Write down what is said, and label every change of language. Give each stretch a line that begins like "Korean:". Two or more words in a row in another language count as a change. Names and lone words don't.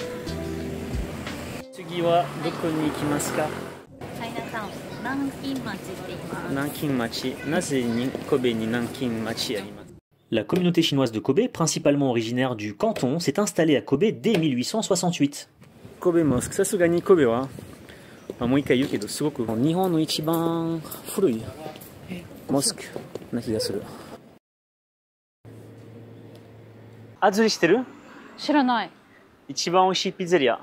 Japanese: 次はどこに行きますか？チャイナタウン、南京町しています。南京町。なぜに神戸に南京町あります？
French: La communauté chinoise de Kobe, principalement originaire du Canton, s'est installée à Kobe dès 1868.
Japanese: 神戸モスク、さすがに神戸は、もう一回言うけど、すごく日本の一番古いモスクな気がする。あずりしてる？知らない。一番美味しいピザリア。